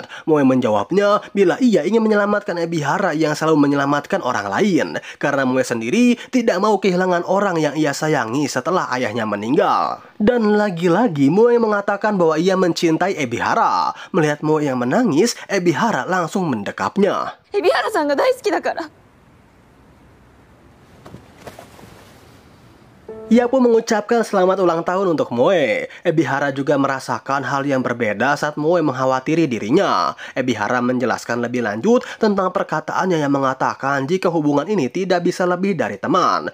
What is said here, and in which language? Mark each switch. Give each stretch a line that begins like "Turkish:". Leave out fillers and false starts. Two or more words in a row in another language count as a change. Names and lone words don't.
Indonesian: Moe menjawabnya bila ia ingin menyelamatkan Ebihara yang selalu menyelamatkan orang lain. Karena Moe sendiri tidak mau kehilangan orang yang ia sayangi setelah ayahnya meninggal. Dan lagi-lagi Moe mengatakan bahwa ia mencintai Ebihara. Melihat Moe yang menangis, Ebihara langsung mendekapnya.
Japanese: 海老原さんが大好きだから。
Indonesian: Ia pun mengucapkan selamat ulang tahun untuk Moe. Ebihara juga merasakan hal yang berbeda saat Moe mengkhawatiri dirinya. Ebihara menjelaskan lebih lanjut tentang perkataannya yang mengatakan jika hubungan ini tidak bisa lebih dari teman.